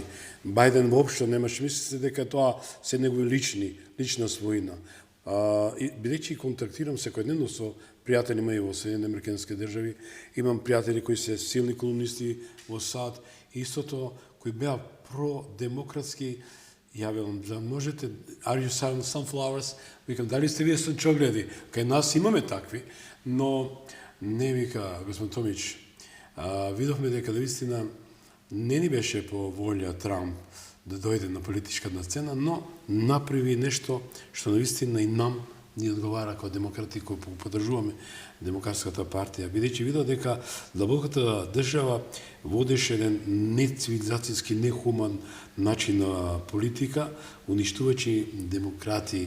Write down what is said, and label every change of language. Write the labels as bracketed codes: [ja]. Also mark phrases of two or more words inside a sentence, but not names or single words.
[mk] Бајден воопшто немаше, мислите дека тоа се негови лична својина. Бидејќи контактирам секојдневно со пријатели мои во Соединените американски држави, имам пријатели кои се силни колумнисти во САД, истото кои беа продемократски, ја велам, да можете, [en] are you selling sunflowers? [mk] Викам, дали сте вие сончогледи? Кај нас имаме такви, но не, вика господин Томич, видовме дека навистина не ни беше по волја Трамп да дојде на политичката сцена, но направи нешто што навистина и нам ни одговара како демократи кои поддржуваме Демократската партија, бидејќи видов дека длабоката држава водеше еден нецивилизацијски, нехуман начин на политика, уништувачи демократи.